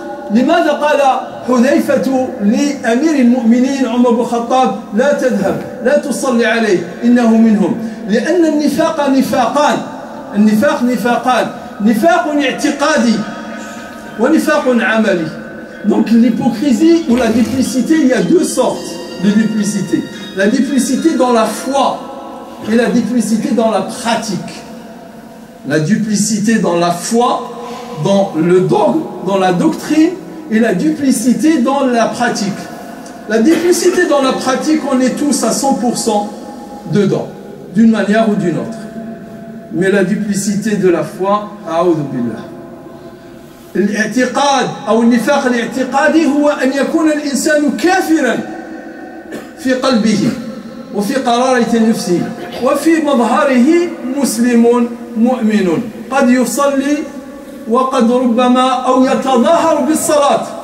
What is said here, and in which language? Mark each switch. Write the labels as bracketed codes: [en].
[ar] لماذا قال حذيفة لأمير المؤمنين عمر بن الخطاب لا تذهب لا تصلي عليه إنه منهم؟ لأن النفاق نفاقان. النفاق نفاقان، نفاق اعتقادي ونفاق عملي. [fr] Donc l'hypocrisie ou la duplicité, il y a deux sortes de duplicité. La duplicité dans la foi et la duplicité dans la pratique. La duplicité dans la foi, dans le dogme, dans la doctrine, et la duplicité dans la pratique. La duplicité dans la pratique, on est tous à 100% dedans, d'une manière ou d'une autre. Mais la duplicité de la foi, a'udhu billah. [ar] الاعتقاد أو النفاق الاعتقادي هو أن يكون الإنسان كافرا في قلبه وفي قرارة نفسه وفي مظهره مسلم مؤمن قد يصلي وقد ربما أو يتظاهر بالصلاة.